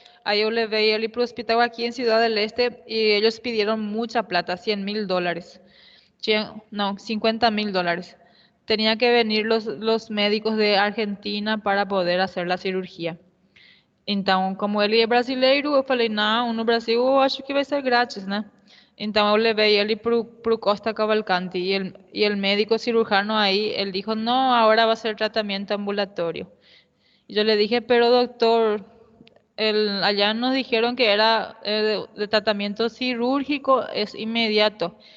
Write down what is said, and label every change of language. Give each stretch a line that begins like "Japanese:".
Portuguese: Aí eu levei ele para o hospital aqui em Ciudad del Este y ellos pidieron mucha plata, $100,000.
Spanish: No, $50,000. Tenía que venir los médicos de Argentina para poder hacer la cirurgia.
Portuguese: Então, como ele é brasileiro, eu falei, não, no Brasil eu acho que vai ser grátis, né?
Spanish: Então, eu levei ele pro Costa Cavalcante e el médico cirujano ahí, él dijo, no, ahora va a ser tratamiento ambulatorio. Y yo le dije, pero doctor, allá nos dijeron que era de tratamiento cirúrgico, es inmediato.